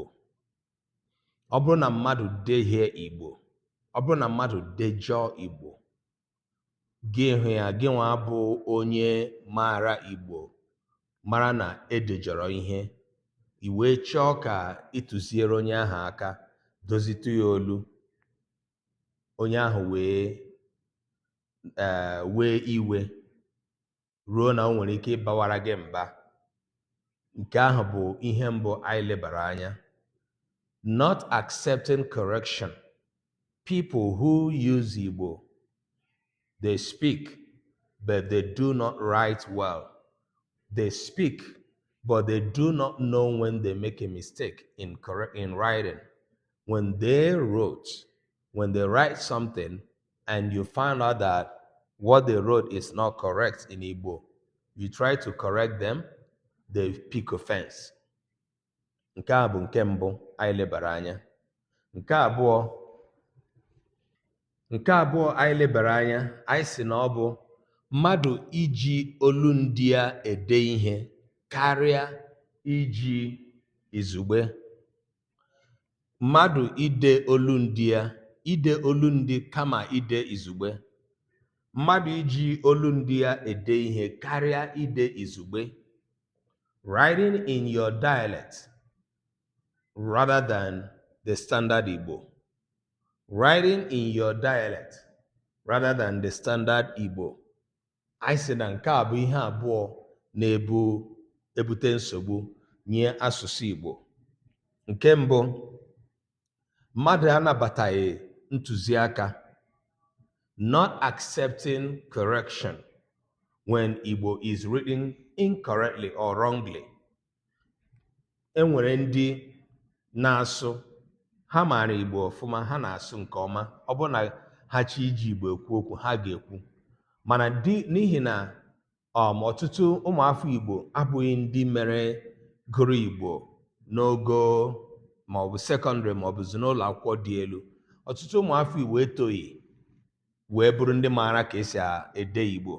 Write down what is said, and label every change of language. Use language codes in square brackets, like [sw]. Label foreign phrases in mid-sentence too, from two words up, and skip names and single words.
[ig] Ọ bụrụ na mmadụ dehie Igbo, ọ bụrụ na mmadụ dejọọ Igbo, gị hụ ya, gị nwa bụ onye maara Igbo, mara na edejọrọ ihe, i wee chọọ ka ịtụziere onye ahụ aka, dozitu ya olu, onye ahụ wee iwe ruo na o nwere ike ịbawara gị mba. Nke ahụ bụ ihe mbụ anyị lebara anya. [en] Not accepting correction. People who use Igbo, they speak, but they do not write well. They speak, but they do not know when they make a mistake in writing. When they write something and you find out that what they wrote is not correct in Igbo, you try to correct them, they pick offense. [ig] Nke a bụ nke mbụ anyị lebara anya. Nke abụọ anyị lebara anya, anyị sị na ọ bụ mmadụ iji olundi ya ede ihe karịa iji izugbe. Mmadụ ide olundi kama ide izugbe. Mmadụ iji olundi ya ede ihe karịa ide izugbe. [en] Writing in your dialect rather than the standard Igbo. Writing in your dialect rather than the standard Igbo. [ig] Anyị sị na nke a bụ ihe abụọ na-ebute nsogbu nye asụsụ Igbo. Nke mbụ, mmadụ anabataghị ntụziaka. [en] Not accepting correction when Igbo is written incorrectly or wrongly. [ig] Enwere ndị na-asụ, ha maara Igbo ọfụma, ha na-asụ nke ọma, ọ bụ na ha chi iji Igbo ekwu okwu, ha ga-ekwu. Mana n'ihi na ọtụtụ ụmụafọ Igbo abụghị ndị mere gụrụ Igbo n'ogo maọbụ sekọndịrị maọbụ n'ụlọ akwụkwọ dị elu, ọtụtụ ụmụafọ Igbo etoghị wee bụrụ ndị maara ka esi ede Igbo.